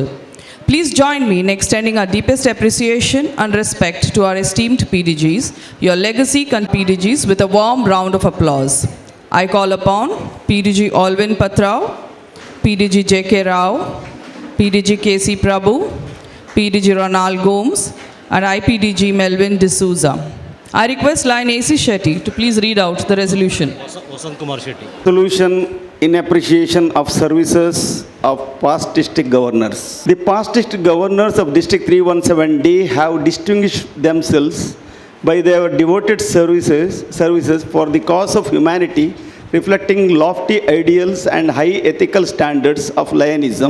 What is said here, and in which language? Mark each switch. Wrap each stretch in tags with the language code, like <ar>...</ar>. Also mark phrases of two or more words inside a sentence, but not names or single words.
<en>Please join me in extending our deepest appreciation and respect to our esteemed PDGs, your legacy PDGs, with a warm round of applause. I call upon PDG Alvin Patrao, PDG J.K. Rao, PDG K.C. Prabhu, PDG Ronald Gomes, and IPDG Melvin D'Souza. I request Lion AC Shetty to please read out the resolution. ವಸಂತ್ ಕುಮಾರ್ ಶೆಟ್ಟಿ. Resolution in appreciation of services of past district governors. The past district governors of District 317D have distinguished themselves by their devoted services for the cause of humanity, reflecting lofty ideals and high ethical standards of Lionism.</en>